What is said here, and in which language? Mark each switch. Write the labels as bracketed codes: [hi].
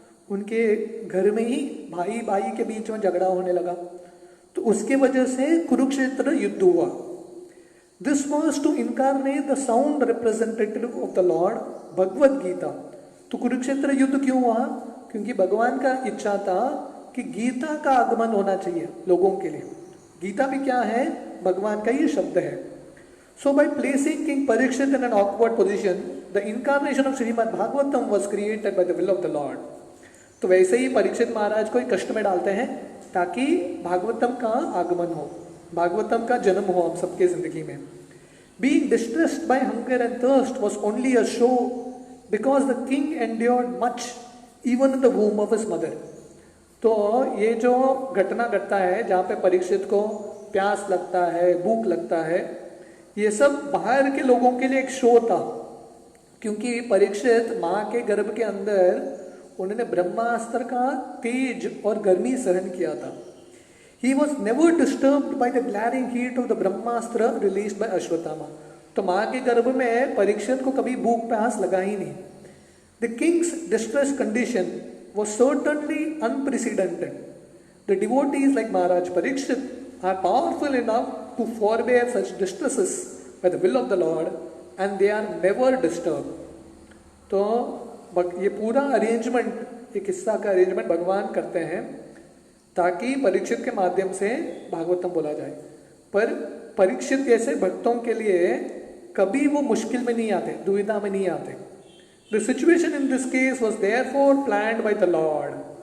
[hi] उनके घर में ही भाई भाई के बीच में झगड़ा होने लगा, तो उसके वजह से कुरुक्षेत्र युद्ध हुआ। [en] This was to incarnate the sound representative of the Lord, Bhagavad Gita. [hi] तो कुरुक्षेत्र युद्ध क्यों हुआ? क्योंकि भगवान का इच्छा था कि गीता का आगमन होना चाहिए लोगों के लिए। गीता भी क्या है? भगवान का ये शब्द है। [en] So by placing King Parikshit in an awkward position, the incarnation of Srimad Bhagavatam was created by the will of the Lord. [hi] तो वैसे ही परीक्षित महाराज को कष्ट में डालते हैं ताकि भागवतम का आगमन हो, भागवतम का जन्म हो हम सबके जिंदगी में। [en] Being distressed by hunger and thirst was only a show because the king endured much even in the womb of his mother. [hi] तो ये जो घटना घटता है जहाँ पे परीक्षित को प्यास लगता है, भूख लगता है, ये सब बाहर के लोगों के लिए एक शो था, क्योंकि परीक्षित माँ के गर्भ के अंदर उन्होंने ब्रह्मास्त्र का तेज और गर्मी सहन किया था। [en] He was never disturbed by the glaring heat of the Brahmastra released by Ashwatthama. [hi] तो माँ के गर्भ में परीक्षित को कभी भूख प्यास लगा ही नहीं। [en] The king's distress condition was certainly unprecedented. The devotees like Maharaj Parikshit are powerful enough to forbear such distresses by the will of the Lord, and they are never disturbed. [hi] तो ये पूरा अरेंजमेंट, एक हिस्सा का arrangement भगवान करते हैं ताकि परीक्षित के माध्यम से भागवतम बोला जाए। पर परीक्षित जैसे भक्तों के लिए कभी वो मुश्किल में नहीं आते, दुविधा में नहीं आते। [en] The situation in this case was therefore planned by the Lord.